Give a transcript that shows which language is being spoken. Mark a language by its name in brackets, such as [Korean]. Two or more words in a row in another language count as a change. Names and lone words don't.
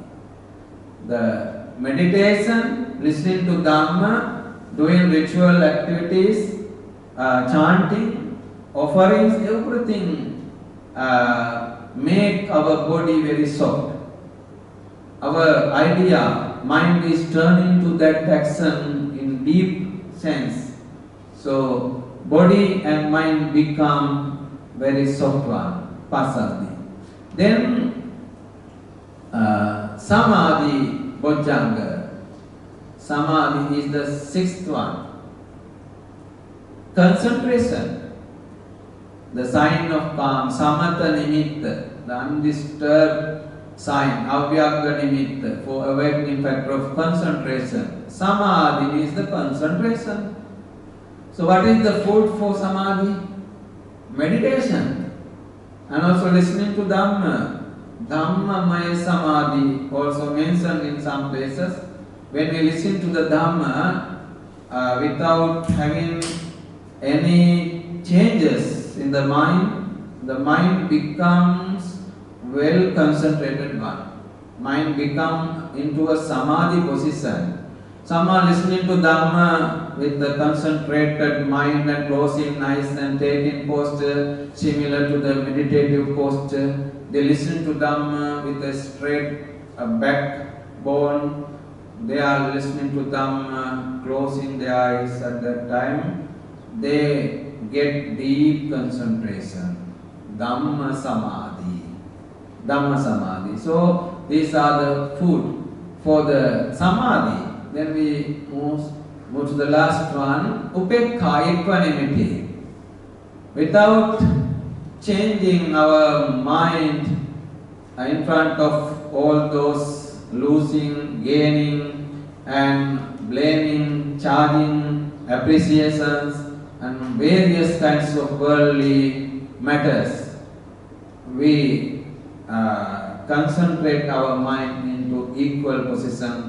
[English] The meditation, listening to dhamma, doing ritual activities, chanting, offerings, everything make our body very soft. Our idea, mind is turning to that action in deep sense. So body and mind become very soft one, passaddhi. [Pali] Then samadhi, bojjhanga. [English] Samadhi is the sixth one. Concentration, the sign of calm, [Pali] samatha nimitta, [English] the undisturbed sign, [Pali] avyagga nimitta, [English] for awakening factor of concentration. Samadhi is the concentration. So what is the food for samadhi? Meditation. And also listening to dhamma. [Pali] Dhamma maya samadhi, [English] also mentioned in some places. When we listen to the dhamma without having any changes in the mind becomes well concentrated one. Mind become into a samadhi position. Someone listening to dhamma with the concentrated mind and closing eyes and taking posture similar to the meditative posture. They listen to dhamma with a straight backbone. They are listening to dhamma, closing their eyes at that time. They get deep concentration. [Pali] Dhamma samadhi. Dhamma samadhi. [English] So these are the food for the samadhi. Then we move to the last one, upekkha, equanimity. Without changing our mind in front of all those losing, gaining and blaming, charging, appreciations and various kinds of worldly matters, we concentrate our mind into equal position.